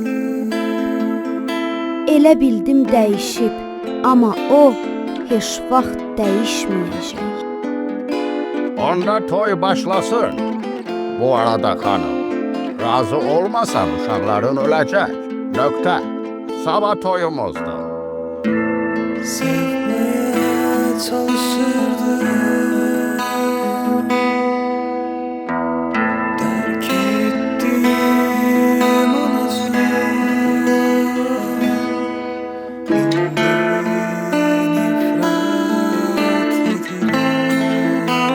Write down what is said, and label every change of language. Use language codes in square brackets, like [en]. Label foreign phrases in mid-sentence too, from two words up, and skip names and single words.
[az] Elə bildim dəyişib, amma o heç vaxt dəyişməyəcək. Onda toy başlasın. Bu arada hanım, razı olmasan uşaqların öləcək. Nöqtə. Sabah toyumuzdur. [tr] Sevmeye çalışırdım, terk ettim anasını. İndi nifret ederim.